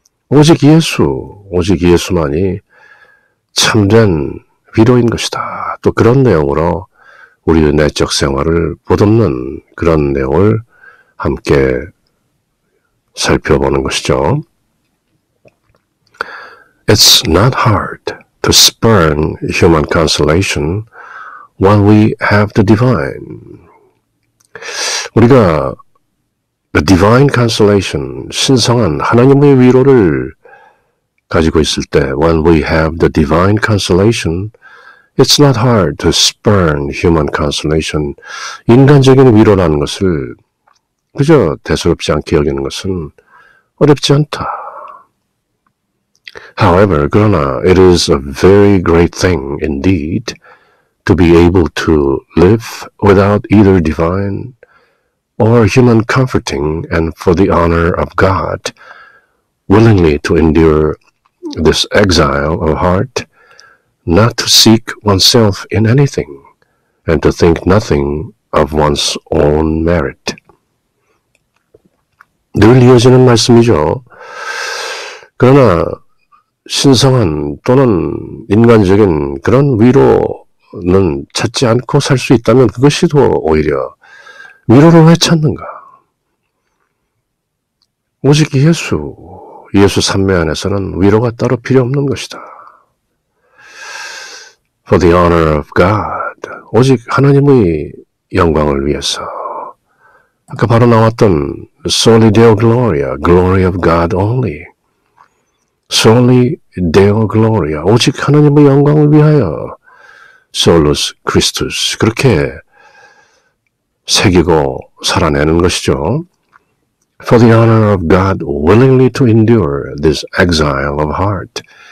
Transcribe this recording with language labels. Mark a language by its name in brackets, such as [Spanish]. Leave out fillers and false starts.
[Korean] 오직 예수, 오직 예수만이 참된 위로인 것이다. 또 그런 내용으로 우리의 내적 생활을 보듬는 그런 내용을 함께 살펴보는 것이죠. [English] It's not hard to spurn human consolation when we have the divine. [Korean] 우리가 [English] the divine consolation, [Korean] 신성한 하나님의 위로를 가지고 있을 때, [English] when we have the divine consolation, it's not hard to spurn human consolation. [Korean] 인간적인 위로라는 것을 그저 대수롭지 않게 여기는 것은 어렵지 않다. [English] However, [Korean] 그러나 [English] it is a very great thing indeed to be able to live without either divine or human comforting, and for the honor of God, willingly to endure this exile of heart, not to seek oneself in anything, and to think nothing of one's own merit. [Korean] 늘 이어지는 말씀이죠. 그러나 신성한 또는 인간적인 그런 위로는 찾지 않고 살 수 있다면 그것이 더 오히려 위로를 왜 찾는가? 오직 예수 삼매 안에서는 위로가 따로 필요 없는 것이다. [English] For the honor of God, [Korean] 오직 하나님의 영광을 위해서. 아까 바로 나왔던 [Latin] Soli Deo Gloria, [English] Glory of God only. [Latin] Soli Deo Gloria, [Korean] 오직 하나님의 영광을 위하여. [Latin] Solus Christus, [Korean] 그렇게 새기고 살아내는 것이죠. [English] For the honor of God, willingly to endure this exile of heart.